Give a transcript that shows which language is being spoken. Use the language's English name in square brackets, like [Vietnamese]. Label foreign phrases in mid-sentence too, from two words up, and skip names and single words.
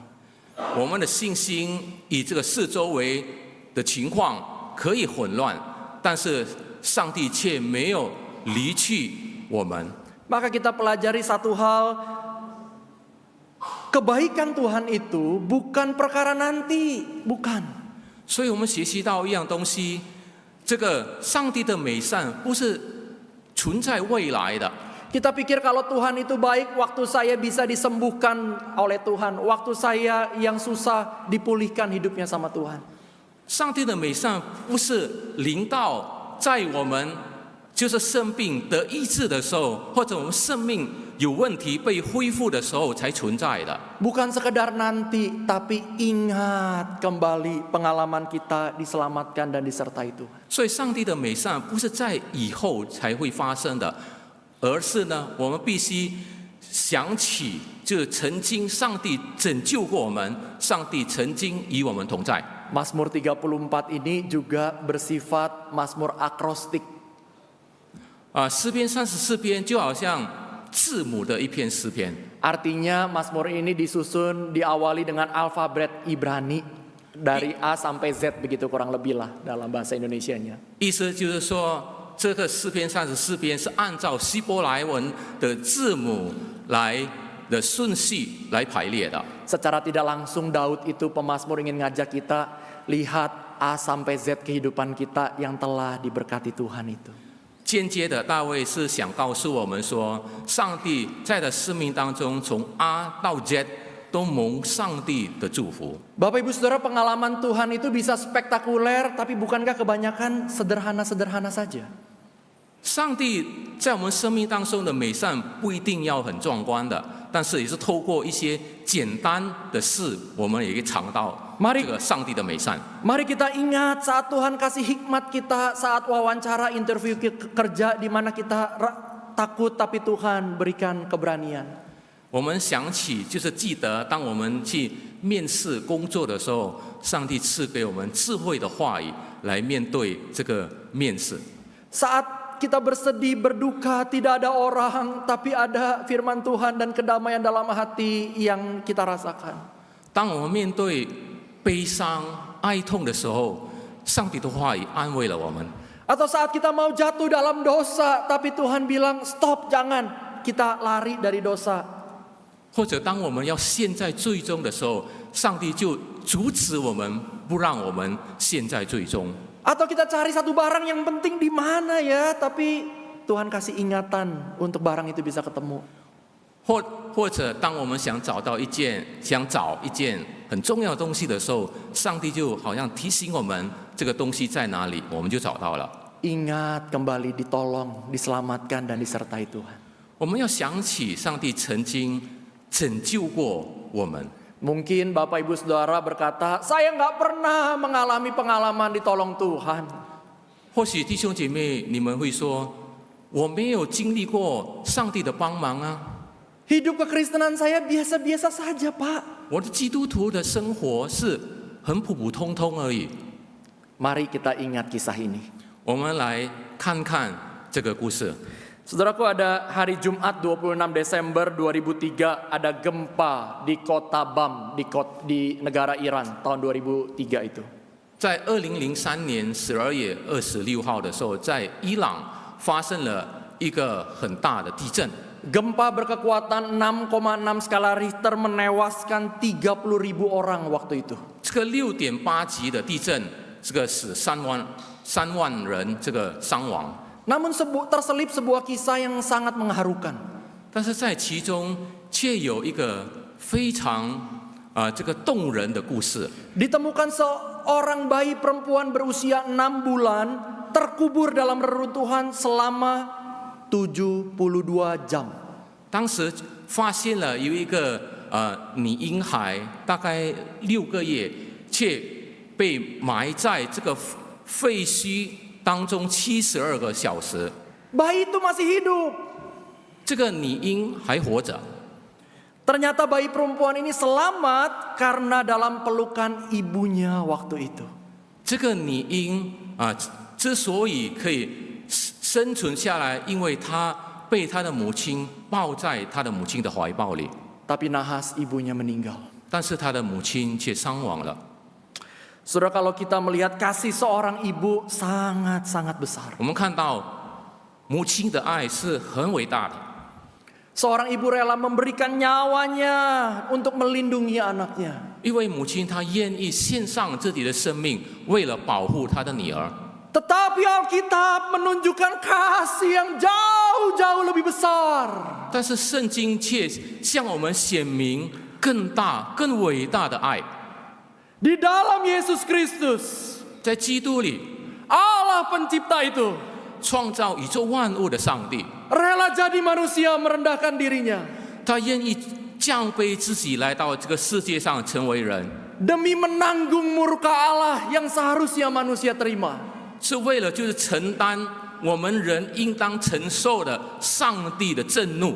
[Chinese] 我们的信心以这个四周围的情况可以混乱，但是上帝却没有离去我们。 [Indonesian] Maka kita pelajari satu hal, kebaikan Tuhan itu bukan perkara nanti, bukan. [Chinese] 所以我们学习到一样东西，这个上帝的美善不是存在未来的。 [Indonesian] Kita pikir kalau Tuhan itu baik, waktu saya bisa disembuhkan oleh Tuhan, waktu saya yang susah dipulihkan hidupnya sama Tuhan. [Chinese] 上帝的美善不是临到在我们就是生病得医治的时候，或者我们生命有问题被恢复的时候才存在的。 [Indonesian] Bukan sekedar nanti, tapi ingat kembali pengalaman kita diselamatkan dan disertai Tuhan. [Chinese] 所以，上帝的美善不是在以后才会发生的，而是呢，我们必须想起，就曾经上帝拯救过我们，上帝曾经与我们同在。 [Indonesian] Mazmur 34 ini juga bersifat Mazmur akrostik. [Chinese] 诗篇34篇就好像字母的一篇诗篇。 [Indonesian] Artinya Mazmur ini disusun diawali dengan alfabet Ibrani dari A sampai Z begitu kurang lebih lah dalam bahasa Indonesianya. [Chinese] 意思就是说，这个诗篇34篇是按照希伯来文的字母来的顺序来排列的。 [Indonesian] Secara tidak langsung Daud itu pemazmur ingin ngajak kita lihat A sampai Z kehidupan kita yang telah diberkati Tuhan itu. [Chinese] 间接的，大卫是想告诉我们说，上帝在的生命当中，从 A 到 Z 都蒙上帝的祝福。 [Indonesian] Bapak Ibu Saudara, pengalaman Tuhan itu bisa spektakuler, tapi bukankah kebanyakan sederhana-sederhana saja? [Chinese] 上帝在我们生命当中的美善不一定要很壮观的，但是也是透过一些简单的事，我们也可以尝到这个上帝的美善。 [Indonesian] Mari kita ingat saat Tuhan kasih hikmat kita saat wawancara interview kerja di mana kita takut tapi Tuhan berikan keberanian. [Chinese] 我们想起，就是记得，当我们去面试工作的时候，上帝赐给我们智慧的话语来面对这个面试。 [Indonesian] Saat kita bersedih, berduka, tidak ada orang, tapi ada firman Tuhan dan kedamaian dalam hati yang kita rasakan. [Chinese] 当我们面对悲伤、哀痛的时候，上帝的话语安慰了我们。 [Indonesian] Atau saat kita mau jatuh dalam dosa, tapi Tuhan bilang stop, jangan, kita lari dari dosa. [Chinese] 或者当我们要陷在罪中的时候，上帝就阻止我们，不让我们陷在罪中。 [Indonesian] Atau kita cari satu barang yang penting di mana ya, tapi Tuhan kasih ingatan untuk barang itu bisa ketemu. [Chinese] 或者当我们想找一件很重要的东西的时候，上帝就好像提醒我们这个东西在哪里，我们就找到了。 [Indonesian] Ingat kembali, ditolong, diselamatkan dan disertai Tuhan. [Chinese] 我们要想起上帝曾经拯救过我们。 [Indonesian] Mungkin Bapak Ibu Saudara berkata, saya nggak pernah mengalami pengalaman ditolong Tuhan. [Chinese] 或许弟兄姐妹，你们会说，我没有经历过上帝的帮忙啊， [Indonesian] Hidup kekristenan saya biasa-biasa saja, Pak. [Chinese] 我的基督徒的生活是很普普通通而已。 [Indonesian] Mari kita ingat kisah ini. [Chinese] 我们来看看这个故事。 [Indonesian] Saudaraku, ada hari Jumat 26 Desember 2003 ada gempa di kota Bam di negara Iran tahun 2003 itu. [Chinese] 在2003年12月26号的时候，在伊朗发生了一个很大的地震。 [Indonesian] Gempa berkekuatan 6,6 skala Richter menewaskan 30.000 orang waktu itu. [Chinese] 这个6.8级的地震，这个使3万人这个伤亡。 [Indonesian] Namun terselip sebuah kisah yang sangat mengharukan. [Chinese] 但是在其中却有一个非常这个动人的故事。 [Indonesian] Ditemukan seorang bayi perempuan berusia 6 bulan terkubur dalam reruntuhan selama 72 jam. [Chinese] 当时发现了有一个女婴孩，大概6个月，却被埋在这个废墟当中72个小时。 [Indonesian] Bayi itu masih hidup. [Chinese] 这个女婴还活着。 [Indonesian] Ternyata bayi perempuan ini selamat karena dalam pelukan ibunya waktu itu. [Chinese] 这个女婴之所以可以生存下来，因为她被她的母亲抱在她的母亲的怀抱里， [Indonesian] Tapi nahas ibunya meninggal. [Chinese] 但是她的母亲却伤亡了。 [Indonesian] Saudara, kalau kita melihat kasih seorang ibu sangat-sangat besar. [Chinese] 我们看到母亲的爱是很伟大的。 [Indonesian] Seorang ibu rela memberikan nyawanya untuk melindungi anaknya. [Chinese] 一位母亲，她愿意献上自己的生命，为了保护她的女儿。 [Indonesian] Tetapi Alkitab menunjukkan kasih yang jauh-jauh lebih besar. [Chinese] 但是圣经却向我们显明更大、更伟大的爱， [Indonesian] Di dalam Yesus Kristus, [Chinese] 在基督里， [Indonesian] Allah pencipta itu [Chinese] 创造宇宙万物的上帝， [Indonesian] rela jadi manusia merendahkan dirinya [Chinese] 他愿意降卑自己来到这个世界上成为人， [Indonesian] demi menanggung murka Allah yang seharusnya manusia terima. [Chinese] 是为了就是承担我们人应当承受的上帝的震怒。